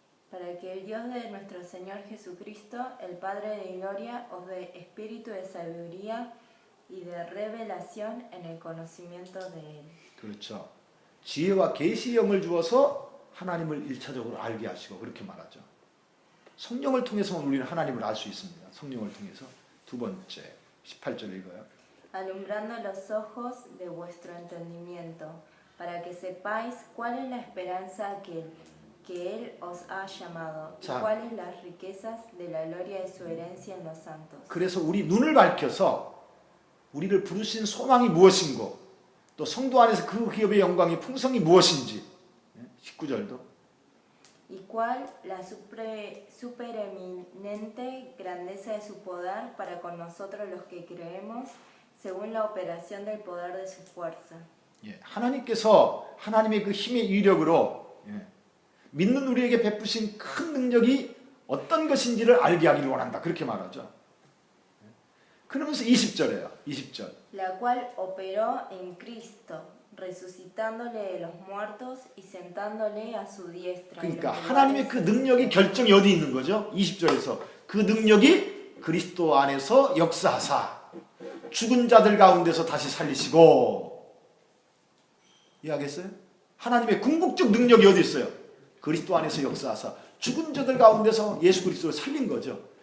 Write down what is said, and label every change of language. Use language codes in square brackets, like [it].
[es] Para que el Dios de nuestro Señor Jesucristo, el Padre de gloria, os dé espíritu de sabiduría y de revelación en el conocimiento de Él. [ko] 그렇죠. 지혜와 계시의 영을 주어서 하나님을 1차적으로 알게 하시고 그렇게 말하죠. 성령을 통해서만 우리는 하나님을 알 수 있습니다. 성령을 통해서. 두 번째, 18절 읽어요. [es] Alumbrando los ojos de vuestro entendimiento, para que sepáis cuál es la esperanza que Él os ha llamado, y [ko] 자. [es] cuáles las riquezas de la gloria de su herencia en los santos. [ko] 그래서 우리 눈을 밝혀서 우리를 부르신 소망이 무엇인고 또 성도 안에서 그 기업의 영광이 풍성이 무엇인지 19절도 [es] Y cuál la supereminente grandeza de su poder para con nosotros los que creemos, según la operación del poder de su fuerza. [ko] 예, 하나님께서 하나님의 그 힘의 위력으로 믿는 우리에게 베푸신 큰 능력이 어떤 것인지를 알게 하기를 원한다. 그렇게 말하죠. 그러면서 20절이에요. 20절. [es] La cual operó en Cristo, resucitándole de los muertos y sentándole a su diestra. en los [ko] 그러니까 [es] lugares [ko] 하나님의 그 능력이 결정이 어디 있는 거죠? 20절에서 그 능력이 그리스도 안에서 역사하사 죽은 자들 가운데서 다시 살리시고 이해하겠어요? 하나님의 궁극적 능력이 어디 있어요? 그리스도 안에서 역사하사 죽은 자들 가운데서 예수 그리스도를 살린 거죠.